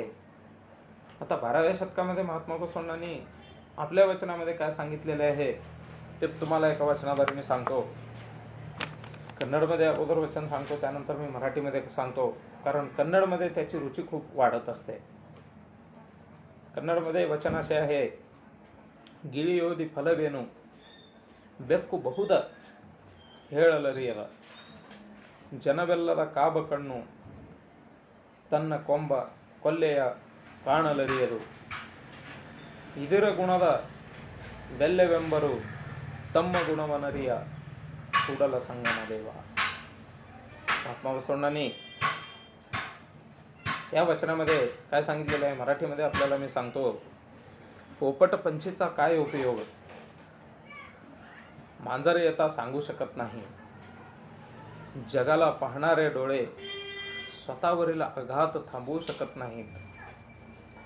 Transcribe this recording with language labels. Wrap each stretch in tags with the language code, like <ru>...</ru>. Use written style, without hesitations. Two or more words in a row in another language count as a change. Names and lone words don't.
<mr>आता 12व्या शतकामध्ये महात्मा बसवण्णांनी आपल्या वचनामध्ये काय सांगितलेले आहे ते तुम्हाला एका वचनाद्वारे मी सांगतो. कन्नडमध्ये अगोदर वचन सांगतो, त्यानंतर मी मराठीमध्ये सांगतो, कारण कन्नडमध्ये त्याची रुची खूप वाढत असते. कन्नडमध्ये वचन असे आहे,</mr> <kn>ಗಿಳಿಯೋದಿ ಫಲವೇನು ಬೆಕ್ಕು ಬಹುದ ಹೇಳಲರಿಯದ ಜನವೆಲ್ಲದ ಕಾಬ ಕಣ್ಣು ತನ್ನ ಕೊಂಬ ಕೊಲ್ಲೆಯ ಕಾಣಲರಿಯದು ಇದರ ಗುಣದ ಬೆಲ್ಲೆವೆಂಬರು ತಮ್ಮ ಗುಣವನರಿಯ ಕೂಡಲ ಸಂಗಮ देव.</kn> <mr>महात्मा बसवण्णांनी या वचनामध्ये काय सांगितलेलं आहे मराठीमध्ये आपल्याला मी सांगतो. पोपट पंछीचा काय उपयोग, मांजर येता सांगू शकत नाही, जगाला पाहणारे डोळे स्वतःवरील आघात थांबवू शकत नाहीत.</mr>